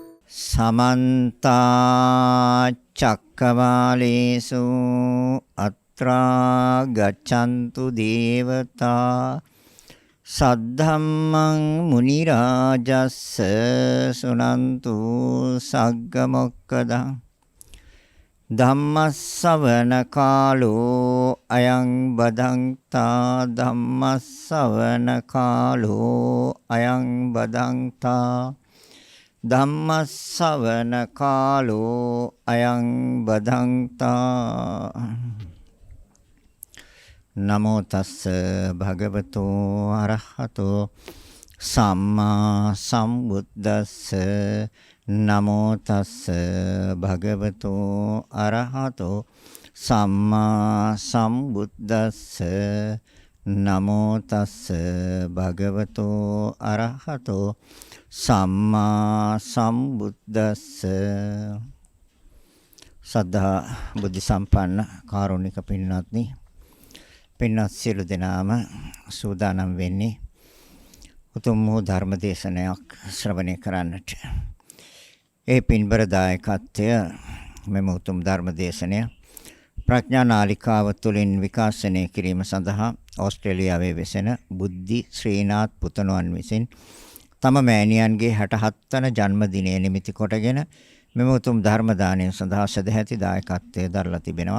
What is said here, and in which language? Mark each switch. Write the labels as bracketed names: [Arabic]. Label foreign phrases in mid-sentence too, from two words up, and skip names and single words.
[Pali] समन्ता चक्रवालेषु अत्रा गच्छन्तु देवता सद्धम्मं मुनिराजस्स सुनन्तु सग्गमोक्कदं धम्मස්සවන කාලෝ අයං බදන්තා ධම්මස්සවන කාලෝ අයං බදන්තා ධම්මස්සවන කාලෝ අයං බදන්තා නමෝ තස්ස භගවතෝ අරහතෝ සම්මා සම්බුද්දස්ස නමෝ තස්ස භගවතෝ අරහතෝ සම්මා සම්බුද්දස්ස නමෝ තස්ස භගවතෝ අරහතෝ සම්මා සම්බුද්දස්ස [Sinhala] සද්ධා බුද්ධ සම්පන්න කාරුණික පින්වත්නි පින්වත් සියලු දෙනාම සූදානම් වෙන්නේ උතුම් වූ ධර්ම දේශනයක් ශ්‍රවණය කරන්නට. ඒ පින්බර දායකත්වය මෙම උතුම් ධර්ම දේශනය ප්‍රඥා නාලිකාව තුළින් විකාශනය කිරීම සඳහා ඕස්ට්‍රේලියාවේ වෙසෙන බුද්ධි ශ්‍රීනාත් පුතණුවන් විසින් තම මෑණියන්ගේ 67 වන ජන්මදිනය නිමිති කොටගෙන මෙම උතුම් ධර්ම දානය සඳහා සදැහැති දායකත්වයේ දරලා තිබෙනවා.